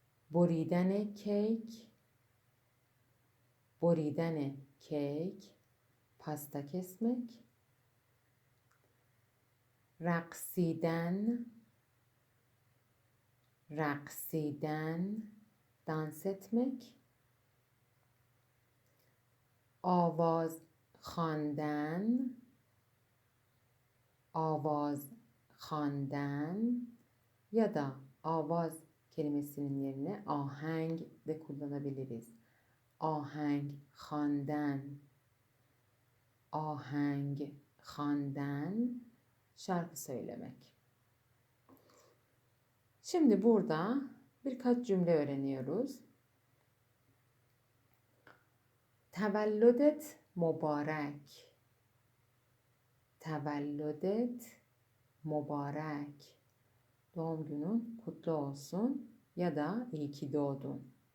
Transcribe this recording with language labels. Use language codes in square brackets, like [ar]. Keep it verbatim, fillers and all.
[fa] بریدن کیک بریدن کیک پاستا kesmek. رقصیدن رقصیدن [tr] دانس etmek. [fa] آواز خواندن آواز خواندن [tr] ya da آواز kelimesinin yerine آهنگ de kullanabiliriz. [fa] آهنگ خواندن آهنگ خواندن [tr] şarkı söylemek. Şimdi burada birkaç cümle öğreniyoruz. [fa] Tevellüdet mübarek. Tevellüdet mübarek. [tr] Doğum günün kutlu olsun ya da iyi ki doğdun.